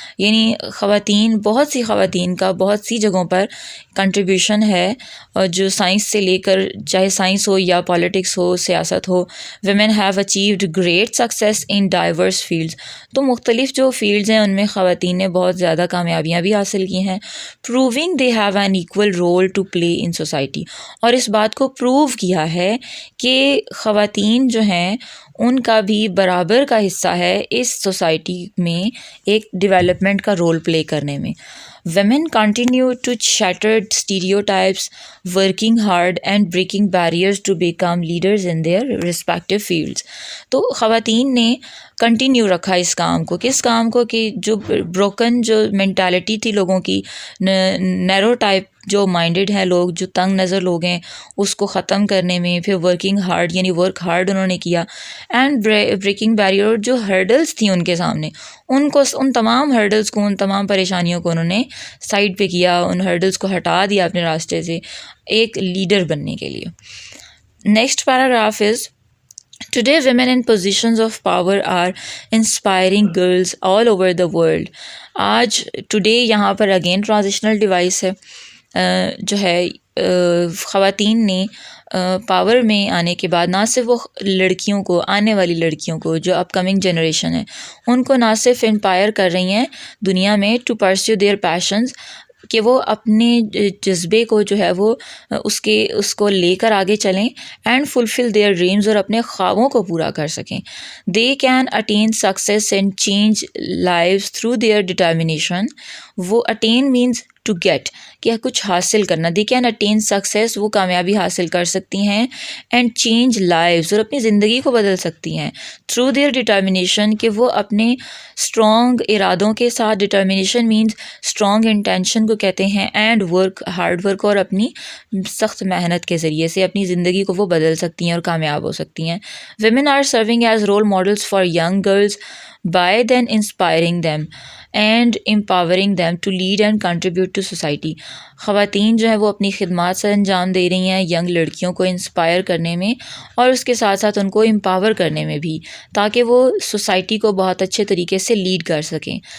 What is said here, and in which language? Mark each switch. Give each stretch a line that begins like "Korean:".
Urdu: یعنی خواتین، بہت سی خواتین کا بہت سی جگہوں پر کنٹریبیوشن ہے، اور جو سائنس سے لے کر چاہے سائنس ہو یا پالیٹکس ہو، سیاست ہو.
English: Women have achieved great success in diverse fields.
Urdu: تو مختلف جو فیلڈز ہیں ان میں خواتین نے بہت زیادہ کامیابیاں بھی حاصل کی ہیں.
English: Proving they have an equal role to play in society.
Urdu: اور اس بات کو پروو کیا ہے کہ خواتین جو ہیں ان کا بھی برابر کا حصہ ہے اس سوسائٹی میں ایک ڈیولپمنٹ کا رول پلے کرنے میں.
English: Women continue to shatter stereotypes, working hard and breaking barriers to become leaders in their respective fields.
Urdu: تو خواتین نے کنٹینیو رکھا اس کام کو. کس کام کو؟ کہ جو بروکن جو مینٹالٹی تھی لوگوں کی، نیرو ٹائپ جو مائنڈڈ ہیں لوگ، جو تنگ نظر لوگ ہیں، اس کو ختم کرنے میں. پھر
English: working hard,
Urdu: یعنی ورک ہارڈ انہوں نے کیا.
English: and breaking barrier,
Urdu: جو ہرڈلس تھیں ان کے سامنے، ان تمام ہرڈلس کو، ان تمام پریشانیوں کو انہوں نے سائڈ پہ کیا، ان ہرڈلس کو ہٹا دیا اپنے راستے سے ایک لیڈر بننے کے لیے.
English: Next paragraph is Today, women in positions of power are inspiring girls all over the world.
Urdu: آج ٹوڈے یہاں پر اگین ٹرانزیشنل ڈیوائس ہے، جو ہے خواتین نے پاور میں آنے کے بعد نہ صرف وہ لڑکیوں کو، آنے والی لڑکیوں کو جو اپ کمنگ جنریشن ہے، ان کو نہ صرف انپائر کر رہی ہیں دنیا میں
English: to perceive their passions,
Urdu: کہ وہ اپنے جذبے کو جو ہے وہ اس کو لے کر آگے چلیں،
English: and fulfil their dreams,
Urdu: اور اپنے خوابوں کو پورا کر سکیں.
English: They can attain success and change lives through their determination.
Urdu: وہ
English: attain means
Urdu: ٹو گیٹ کہ کچھ حاصل کرنا.
English: they can attain success,
Urdu: وہ کامیابی حاصل کر سکتی ہیں.
English: and change lives,
Urdu: اور اپنی زندگی کو بدل سکتی ہیں
English: through their determination,
Urdu: کہ وہ اپنے اسٹرانگ ارادوں کے ساتھ.
English: determination means strong intention
Urdu: کو کہتے ہیں, اینڈ ورک, ہارڈ ورک, اور اپنی سخت محنت کے ذریعے سے اپنی زندگی کو وہ بدل سکتی ہیں اور کامیاب ہو سکتی ہیں.
English: Women are serving as role models for young girls by then inspiring them and empowering them to lead and contribute to society.
Urdu: خواتین جو ہیں وہ اپنی خدمات سے انجام دے رہی ہیں ینگ لڑکیوں کو انسپائر کرنے میں, اور اس کے ساتھ ساتھ ان کو امپاور کرنے میں بھی, تاکہ وہ سوسائٹی کو بہت اچھے طریقے سے لیڈ کر سکیں.